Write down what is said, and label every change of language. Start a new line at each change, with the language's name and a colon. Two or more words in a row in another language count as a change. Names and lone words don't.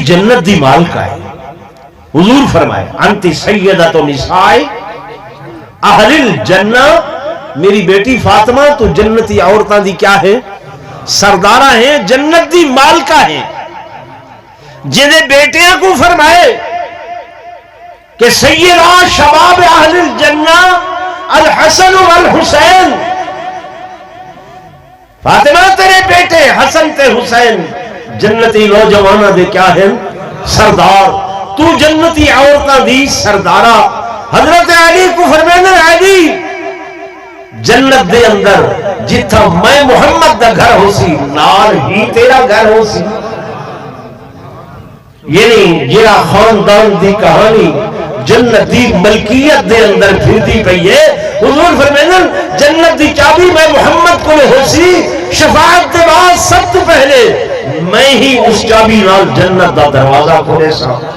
Punjabi: جنت دی مالکہ ہے حضور فرمائے
Arabic: انتی سیدہ تو نساء اہل الجنہ
Punjabi: میری بیٹی فاطمہ تو جنتی عورتاں دی کیا ہے سردارہ ہیں جنت دی مالکہ ہیں جنہیں بیٹیاں کو فرمائے کہ
Arabic: سیدہ شباب اہل الجنہ الحسن والحسین
Punjabi: فاطمہ تیرے بیٹے حسن تے حسین جنتی نوجوانہ دے کیا ہیں سردار تو جنتی عورتاں دی سردارہ حضرت علی کو فرمانے علی جنت دے اندر جتھا میں محمد دا گھر ہو سی نال ہی تیرا گھر ہو سی یعنی جیڑا خاندان دی کہانی جنت دی ملکیت دے اندر پھرتی پئی ہے حضور فرمائیں جنت دی چابی میں محمد کو ہو سی شفاعت دے بعد سب تو پہلے میں ہی اس چابی نال جنت دا دروازہ کھولے سا